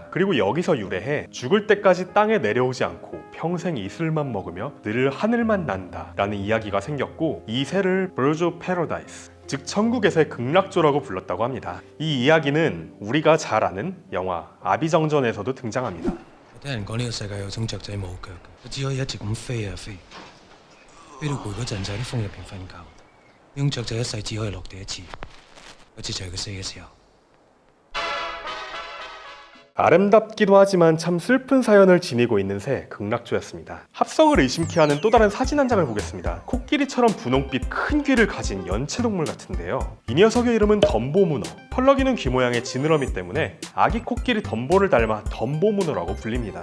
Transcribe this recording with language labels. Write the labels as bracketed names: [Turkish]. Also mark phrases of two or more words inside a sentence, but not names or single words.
[Korean] 그리고 여기서 유래해 죽을 때까지 땅에 내려오지 않고 평생 이슬만 먹으며 늘 하늘만 난다 라는 이야기가 생겼고 이 새를 [English] Bird of Paradise, [Korean] 즉 천국의 새 극락조라고 불렀다고 합니다. 이 이야기는 우리가 잘 아는 영화 아비정전에서도 등장합니다. [Cantonese] 聽人講呢個世界有種雀仔冇腳嘅，佢只可以一直咁飛啊飛，飛到攰嗰陣就喺啲風入邊瞓覺。呢種雀仔一世只可以落地一次，嗰次就係佢死嘅時候。 [Korean] 아름답기도 하지만 참 슬픈 사연을 지니고 있는 새 극락조였습니다. 합성을 의심케 하는 또 다른 사진 한 장을 보겠습니다. 코끼리처럼 분홍빛 큰 귀를 가진 연체동물 같은데요. 이 녀석의 이름은 덤보문어. 펄럭이는 귀 모양의 지느러미 때문에 아기 코끼리 덤보를 닮아 덤보문어라고 불립니다.